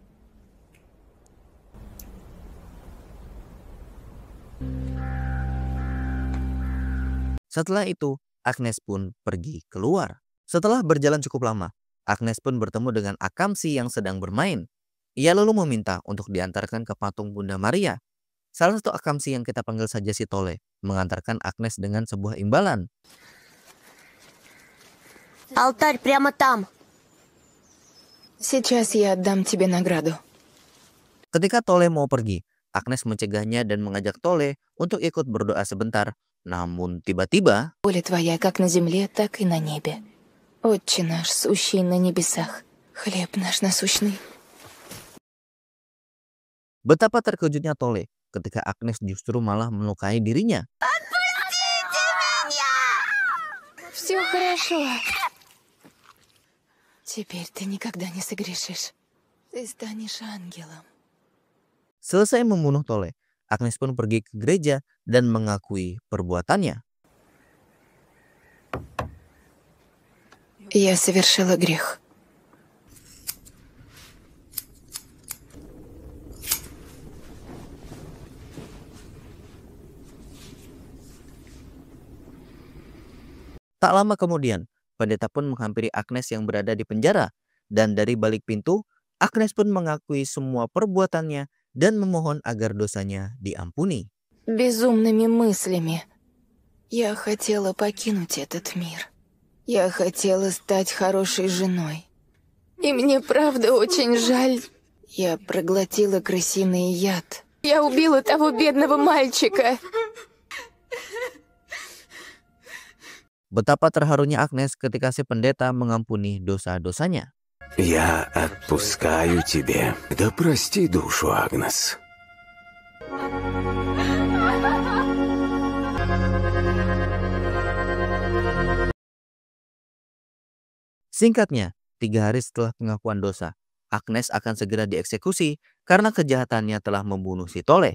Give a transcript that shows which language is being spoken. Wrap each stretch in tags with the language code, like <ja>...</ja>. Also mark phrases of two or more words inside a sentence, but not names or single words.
<id>Setelah itu, Agnes pun pergi keluar. Setelah berjalan cukup lama, Agnes pun bertemu dengan Akamsi yang sedang bermain. Ia lalu meminta untuk diantarkan ke patung Bunda Maria. Salah satu Akamsi yang kita panggil saja si Tole mengantarkan Agnes dengan sebuah imbalan.</id> <ru>Алтарь прямо там. Сейчас я отдам тебе награду.</ru> <id>Ketika Tole mau pergi, Agnes mencegahnya dan mengajak Tole untuk ikut berdoa sebentar. Namun tiba-tiba,</id> <ru>Воля твоя как на земле, так и на небе. Отче наш, сущий на небесах, хлеб наш насущный.</ru> <id>betapa terkejutnya Tole ketika Agnes justru malah melukai dirinya.</id> <ru>Все хорошо. Теперь ты никогда не согрешишь. Ты станешь ангелом.</ru> <id>Selesai membunuh Tole, Agnes pun pergi ke gereja dan mengakui perbuatannya.</id> <ru>Я совершила грех.</ru> <id>Tak lama kemudian, pendeta pun menghampiri Agnes yang berada di penjara. Dan dari balik pintu, Agnes pun mengakui semua perbuatannya dan memohon agar dosanya diampuni.</id> <ru>Безумными мыслями. Я хотела покинуть этот мир. Я хотела стать хорошей женой. И мне правда очень жаль. Я проглотила крысиный яд. Я убила того бедного мальчика.</ru> <id>Betapa terharunya Agnes ketika si pendeta mengampuni dosa-dosanya.</id> <ru>Я отпускаю тебе. Да прости душу, Агнес.</ru> <id>Singkatnya, 3 hari setelah pengakuan dosa, Agnes akan segera dieksekusi karena kejahatannya telah membunuh si Tole.</id>